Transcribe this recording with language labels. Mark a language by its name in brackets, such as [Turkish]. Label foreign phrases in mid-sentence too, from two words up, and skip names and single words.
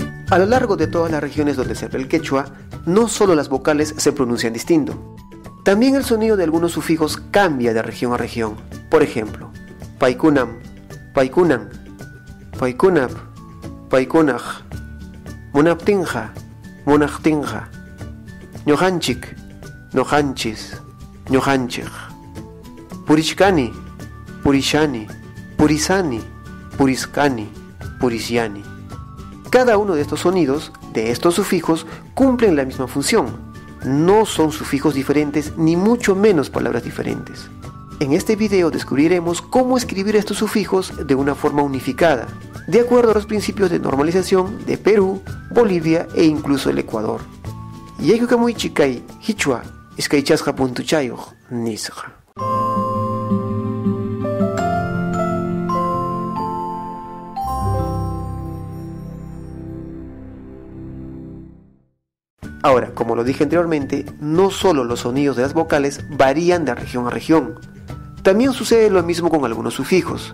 [Spanish] A lo largo de todas las regiones donde se habla el quechua, no solo las vocales se pronuncian distinto. También el sonido de algunos sufijos cambia de región a región. Por ejemplo, [Quechua] paikunam, paikunan, paikunap, paikunaj, munaptinja, munajtinja, ñojanchik, ñojanchis, ñojanchij, purichkani, purishani, purisani, puriskani, purisyani. [Spanish] Cada uno de estos sonidos, de estos sufijos, cumplen la misma función. No son sufijos diferentes ni mucho menos palabras diferentes. En este video descubriremos cómo escribir estos sufijos de una forma unificada, de acuerdo a los principios de normalización de Perú, Bolivia e incluso el Ecuador. [Quechua] Yaykukamuy chikay, hichua, iskaychasqa puntuchayuq, nisqa. [Spanish] Ahora, como lo dije anteriormente, no solo los sonidos de las vocales varían de región a región, también sucede lo mismo con algunos sufijos.